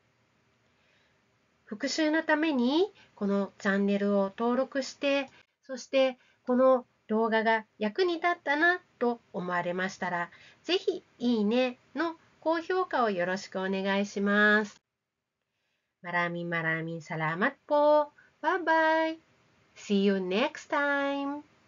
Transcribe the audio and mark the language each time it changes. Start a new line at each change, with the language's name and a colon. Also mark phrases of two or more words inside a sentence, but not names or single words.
Japanese: 復習のためにこのチャンネルを登録して、そしてこの動画が役に立ったなと思われましたら、ぜひいいねの高評価をよろしくお願いします。
Filipino: Maraming salamat po.
English: Bye bye. See you next time.